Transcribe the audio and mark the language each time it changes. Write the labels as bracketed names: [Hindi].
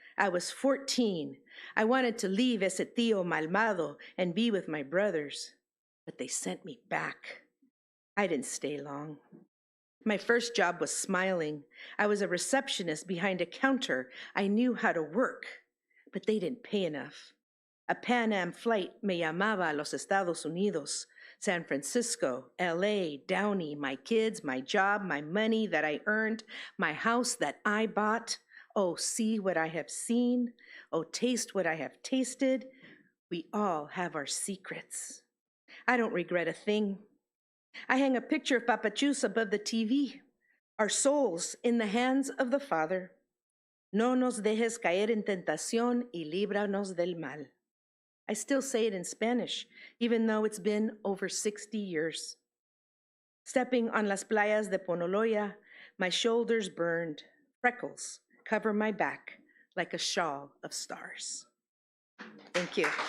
[English] I was 14. I wanted to leave [Spanish] ese tío malvado [English] and be with my brothers, but they sent me back. I didn't stay long. My first job was smiling. I was a receptionist behind a counter. I knew how to work, but they didn't pay enough. [Spanish] A Pan Am flight me llamaba a los Estados Unidos. [English] San Francisco, LA, Downey, my kids, my job, my money that I earned, my house that I bought. Oh, see what I have seen. Oh, taste what I have tasted. We all have our secrets. I don't regret a thing. I hang a picture of Papachus above the TV. Our souls in the hands of the Father. [Spanish] No nos dejes caer en tentación y líbranos del mal. [English] I still say it in Spanish, even though it's been over 60 years. Stepping on [Spanish] las playas de Ponoloya, [English] my shoulders burned. Freckles cover my back like a shawl of stars. Thank you.